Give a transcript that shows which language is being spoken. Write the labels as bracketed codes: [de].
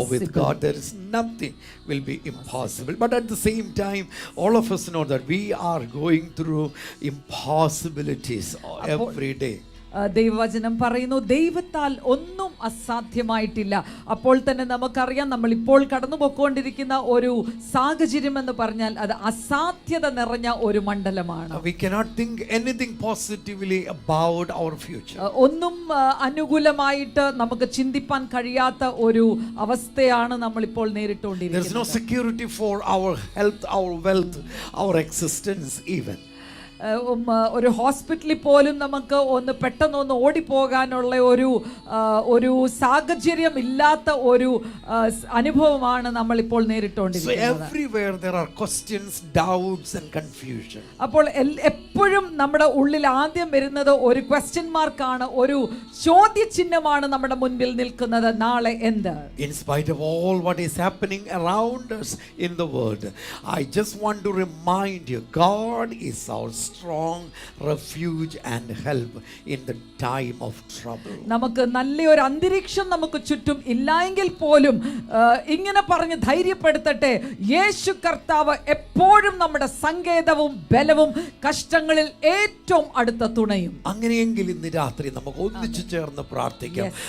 [en] For with God there is nothing will be impossible. But at the same time, all of us know that we are going through impossibilities every day. [ml] ദൈവവചനം പറയുന്നു, ദൈവത്താൽ ഒന്നും അസാധ്യമായിട്ടില്ല. അപ്പോൾ തന്നെ നമുക്കറിയാം, നമ്മൾ ഇപ്പോൾ കടന്നു പോയിക്കൊണ്ടിരിക്കുന്ന ഒരു സാഹചര്യം എന്ന് പറഞ്ഞാൽ അത് അസാധ്യത നിറഞ്ഞ ഒരു മണ്ഡലമാണ്. [en] We cannot think anything positively about our future. [ml] ഒന്നും അനുകൂലമായിട്ട് നമുക്ക് ചിന്തിപ്പാൻ കഴിയാത്ത ഒരു അവസ്ഥയാണ് നമ്മൾ ഇപ്പോൾ [en] There is no [ml] നേരിട്ടുകൊണ്ടിരിക്കുന്നത്. [en] security for our health, our wealth, our existence even. [ml] ഒരു ഹോസ്പിറ്റലിൽ പോലും നമുക്ക് ഒന്ന് പെട്ടെന്നൊന്ന് ഓടിപ്പോകാനുള്ള ഒരു സാഹചര്യം ഇല്ലാത്ത ഒരു അനുഭവമാണ് നമ്മൾ ഇപ്പോൾ [en] So [ml] നേരിട്ടുകൊണ്ടിരിക്കുന്നത്. [en] everywhere there are questions, doubts and confusion. [ml] അപ്പോൾ എപ്പോഴും നമ്മുടെ ഉള്ളിൽ ആദ്യം വരുന്നത് ഒരു ക്വസ്റ്റ്യൻ മാർക്കാണ്, ഒരു ചോദ്യചിഹ്നമാണ് നമ്മുടെ മുൻപിൽ നിൽക്കുന്നത്. നാളെ എന്ത്? [en] In spite of all what is happening around us in the world, I just want to remind you, God is our strong refuge and help in the time of trouble. [ml] നമുക്ക് നല്ലൊരു അന്തരീക്ഷം നമുക്ക് ചുറ്റും ഇല്ലായെങ്കിൽ പോലും ഇങ്ങനെ പറഞ്ഞ് ധൈര്യപ്പെടുത്തട്ടെ, യേശു കർത്താവ് എപ്പോഴും നമ്മുടെ സങ്കേതവും ബലവും, കഷ്ടങ്ങളിൽ ഏറ്റവും അടുത്ത തുണയും. അങ്ങനെയെങ്കിൽ ഇന്ന് രാത്രി നമുക്ക് ഒന്നിച്ചു ചേർന്ന് പ്രാർത്ഥിക്കാം.